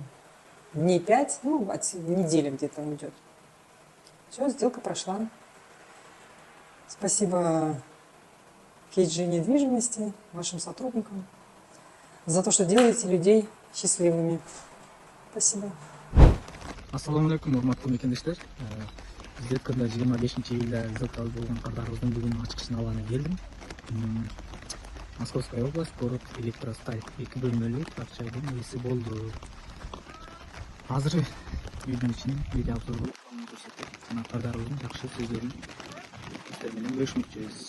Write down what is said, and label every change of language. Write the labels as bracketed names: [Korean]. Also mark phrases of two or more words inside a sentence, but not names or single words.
[Russian] Дней 5, недели где-то уйдет. Все, сделка прошла. Спасибо KG недвижимости, вашим сотрудникам, за то, что делаете людей счастливыми. Спасибо. [Kyrgyz] Ассаламу алейкум, урматтуу мекендештер. Сделкада 25 июлда сделка болгон кардарыбыздын бүгүн ачкычын алганы келдим. [Russian] Московская область, город Электросталь. [Kyrgyz] 2 бөлмөлүү акча үйдүн ээси болду. Азыр үйдүн ичинен [Russian] видео обзор [Kyrgyz] кылып, көрсөтүп, жана кардарыбыздын жакшы сөздөрүн сиздер менен бөлүшмөкчүбүз.